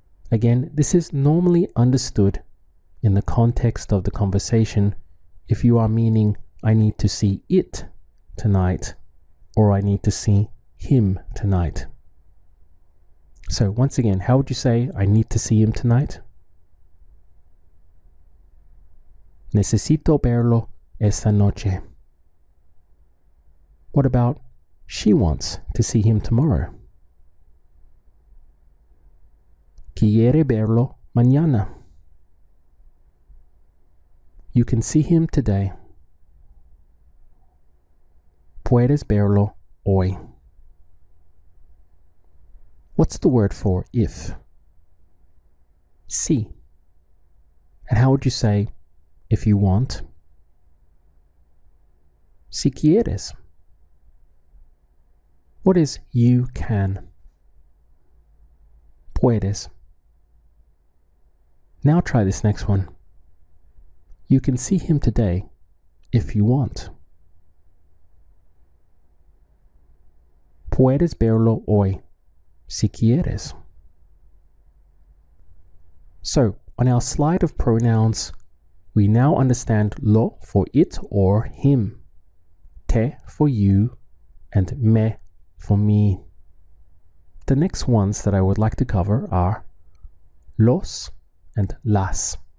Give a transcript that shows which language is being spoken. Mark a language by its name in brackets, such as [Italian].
[English] Again, this is normally understood in the context of the conversation if you are meaning, I need to see it tonight, or I need to see him tonight. So once again, how would you say, I need to see him tonight? [Spanish] Necesito verlo esta noche. [English] What about, she wants to see him tomorrow? [Spanish] Quiere verlo mañana. [English] You can see him today. [Spanish] Puedes verlo hoy. [English] What's the word for if? Si. And how would you say, if you want? [Spanish] Si quieres. [English] What is you can? [Spanish] Puedes. [English] Now try this next one. You can see him today if you want. [Spanish] Puedes verlo hoy si quieres. [English] So, on our slide of pronouns, we now understand lo for it or him, te for you, and me for me. The next ones that I would like to cover are los and las.